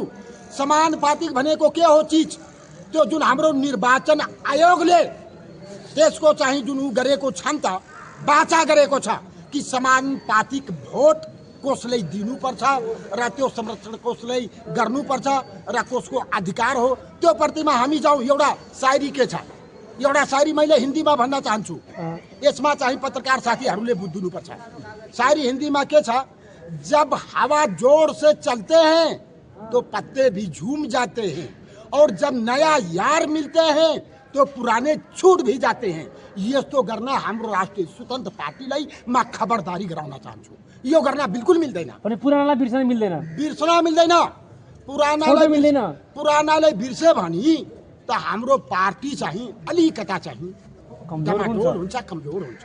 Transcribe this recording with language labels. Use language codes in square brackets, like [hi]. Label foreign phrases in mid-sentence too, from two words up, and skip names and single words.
[ne] समानुपातिक भनेको के हो चिज? त्यो जुन हाम्रो निर्वाचन आयोगले त्यसको चाहिँ जुन गरेको छ नि त, बाचा गरेको छ कि समानुपातिक भोट कसलाई दिनुपर्छ र त्यो संरक्षण कसलाई गर्नुपर्छ र कसको अधिकार हो, त्यो प्रतिमा हामी जाउँ। एउटा शायरी के छ, एउटा शायरी मैले हिन्दीमा भन्न चाहन्छु। यसमा चाहिँ पत्रकार साथीहरूले बुझ्नुपर्छ। शायरी हिन्दीमा के छ? [hi] जब हवा जोर से चलते हैं तो पत्ते भी झूम जाते हैं, और जब नया यार मिलते हैं तो पुराने छूट भी जाते हैं। [ne] यस्तो गर्न हाम्रो राष्ट्रिय स्वतन्त्र पार्टीलाई म खबरदारी गराउन चाहन्छु। यो गर्न बिल्कुल मिल्दैन। पुरानालाई बिर्सन मिल्दैन। पुरानालाई बिर्से भने त हाम्रो पार्टी चाहिँ अलिकता चाहिँ कमजोर हुन्छ।